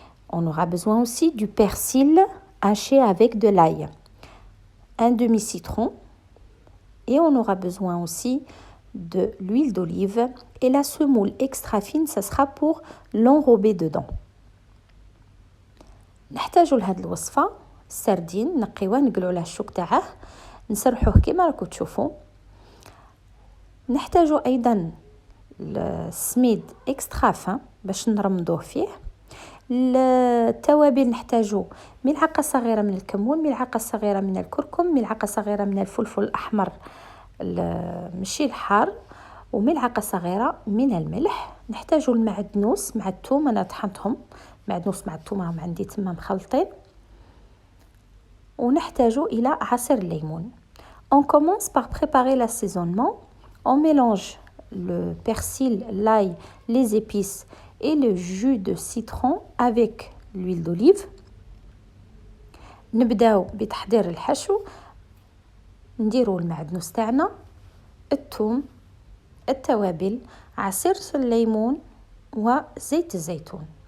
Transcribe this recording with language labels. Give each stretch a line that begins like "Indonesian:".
French: On aura besoin aussi du persil haché avec de l'ail, un demi-citron, et on aura besoin aussi de l'huile d'olive et la semoule extra fine, ça sera pour l'enrober dedans.
Arabic: نحتاجوا لهاد الوصفة السردين نقيوه نقلو على الشوك تاعه نسرحوه كما راكم تشوفوا. نحتاجوا ايضا السميد اكسترا فان باش نرمضوه فيه. التوابل نحتاجوا ملعقه صغيره من الكمون، ملعقه صغيره من الكركم، ملعقه صغيره من الفلفل الاحمر ماشي الحار، وملعقه صغيره من الملح. نحتاجوا المعدنوس مع الثوم، انا طحنتهم معدنوس مع الثوم راهم عندي تما مخلطين. ونحتاجوا الى عصير الليمون.
French: On commence par préparer l'assaisonnement. On mélange le persil, l'ail, les épices et le jus de citron avec l'huile d'olive.
Arabic: نبداو بتحضير الحشو. نديروا المعدنوس تاعنا، الثوم، التوابل، عصير الليمون وزيت الزيتون.